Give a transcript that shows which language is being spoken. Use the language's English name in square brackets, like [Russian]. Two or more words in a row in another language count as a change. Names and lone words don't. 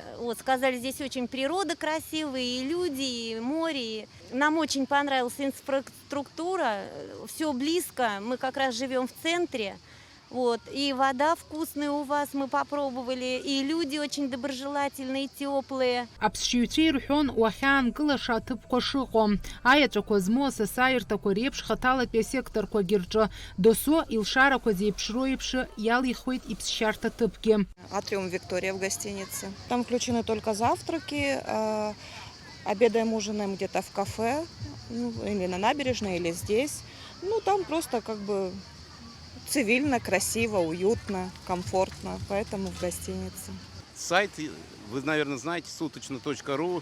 [Russian] Вот, сказали, здесь очень природа красивая, и люди, и море. Нам очень понравилась инфраструктура, все близко. Мы как раз живем в центре. Вот, и вода вкусная у вас мы попробовали, и люди очень доброжелательные, теплые. [Abkhazian] Аԥсшьаҩцәа ирҳәон уахьаанкылаша аҭыԥқәа шыҟоу. Аеҵәақәа змоу асасааирҭақәа реиԥш хаҭалатәи асекторқәагьы рҿы досу илшарақәа зеиԥшроу еиԥш иалихуеит иԥсшьарҭа ҭыԥгьы. [Russian] Атриум Виктория в гостинице. Там включены только завтраки, обедаем, ужинаем где-то в кафе, ну, или на набережной, или здесь. Ну, там просто как бы цивильно, красиво, уютно, комфортно, поэтому в гостинице. Сайт, вы, наверное, знаете, суточно.ру.